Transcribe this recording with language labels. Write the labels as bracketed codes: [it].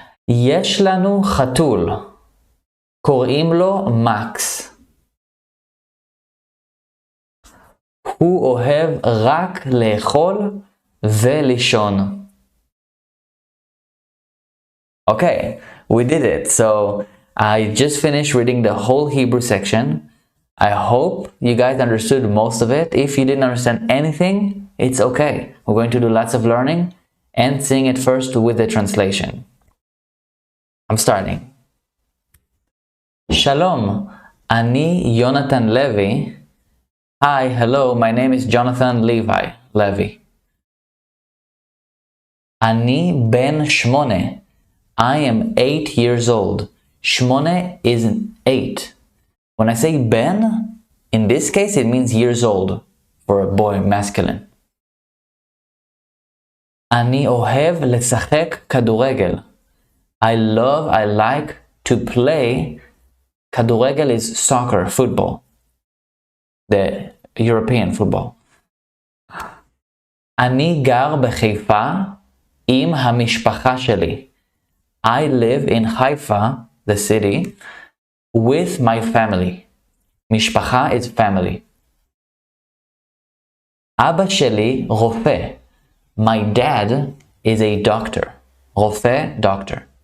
[he] יש לנו חתול, קוראים לו מקס. הוא אוהב רק לאכול ולישון. [en] Okay, we did it. So I just finished reading the whole Hebrew section. I hope you guys understood most of it. If you didn't understand anything, it's okay. We're going to do lots of learning and seeing it first with the translation. I'm starting. [he] Shalom, ani [en] Yonatan Levi. Hi, hello, my name is Jonathan Levi. [he] Ani ben 8. [en] I am 8 years old. 8 is 8. When I say ben, in this case it means years old for a boy, masculine. [he] אני אוהב לשחק כדורגל. [en] I like to play. כדורגל is soccer, football. The European football. [he] אני גר בחיפה עם המשפחה שלי. [en] I live in Haifa, the city, with my family. משפחה is family. [he] אבא שלי רופא. [en] My dad is a doctor. רופא, doctor.